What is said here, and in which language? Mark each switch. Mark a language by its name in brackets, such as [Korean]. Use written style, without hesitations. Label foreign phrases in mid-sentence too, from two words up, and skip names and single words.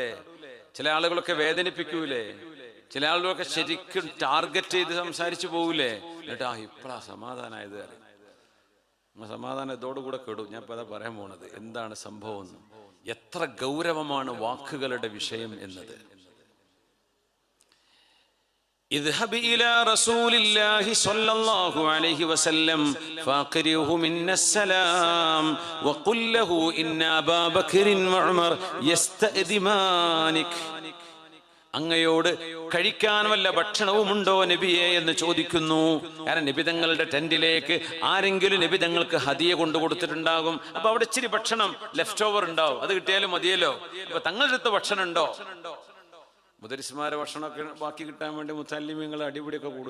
[Malayalam] ചില ആളുകളൊക്കെ വേദനിപ്പിക്കൂലേ, ചില ആളുകളൊക്കെ ശരിക്കും ടാർഗറ്റ് ചെയ്ത് സംസാരിച്ചു പോകൂലേ. എന്നിട്ടാ ഇപ്പഴാ സമാധാനമായത്. സമാധാനം ഇതോടുകൂടെ കെടും. ഞാൻ ഇപ്പൊ അതാ പറയാൻ പോണത്, എന്താണ് സംഭവം, എത്ര ഗൗരവമാണ് വാക്കുകളുടെ വിഷയം എന്നത്. [Arabic] اذهب إلى رسول الله صلى الله عليه وسلم فاقرئه منا السلام وقل له إن أبا بكر وعمر يستأذنانك. [Malayalam] അങ്ങയോട് കഴിക്കാൻ വല്ല ഭക്ഷണവുമുണ്ടോ നബിയെ എന്ന് ചോദിക്കുന്നു. കാരണം നബി തങ്ങളുടെ ടെന്റിലേക്ക് ആരെങ്കിലും നബി തങ്ങൾക്ക് ഹദിയ കൊണ്ടു കൊടുത്തിട്ടുണ്ടാകും. അപ്പൊ അവിടെ ഇച്ചിരി ഭക്ഷണം [English] left over [Malayalam] ഉണ്ടാവും, അത് കിട്ടിയാലും മതിയല്ലോ. അപ്പൊ തങ്ങളുടെ അടുത്ത് ഭക്ഷണം ഉണ്ടോ? മുദരിസ്മാരെ ഭക്ഷണമൊക്കെ ബാക്കി കിട്ടാൻ വേണ്ടി മുത്തല്ലിമീങ്ങൾ അടിപിടിയൊക്കെ കൂടും.